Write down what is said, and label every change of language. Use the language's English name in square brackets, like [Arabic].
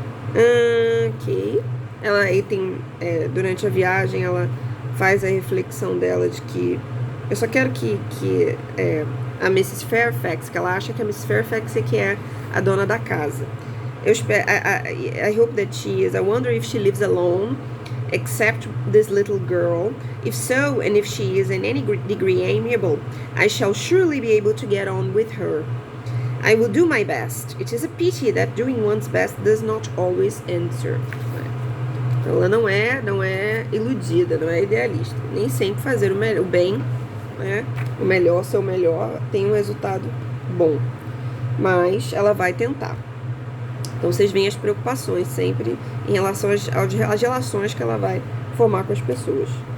[Portuguese] Ok. Ela aí tem, durante a viagem, ela faz a reflexão dela de que eu só quero que a Mrs. Fairfax, que ela acha que a Mrs. Fairfax é que é a dona da casa. Eu espero, [English] I hope that she is. I wonder if she lives alone, except this little girl. If so, and if she is in any degree amiable, I shall surely be able to get on with her. I will do my best. It is a pity that doing one's best does not always answer. [Portuguese] Então ela não é iludida, não é idealista. Nem sempre fazer o bem, né? O melhor, seu melhor, tem um resultado bom. Mas ela vai tentar. Então vocês veem as preocupações sempre em relação às relações que ela vai formar com as pessoas.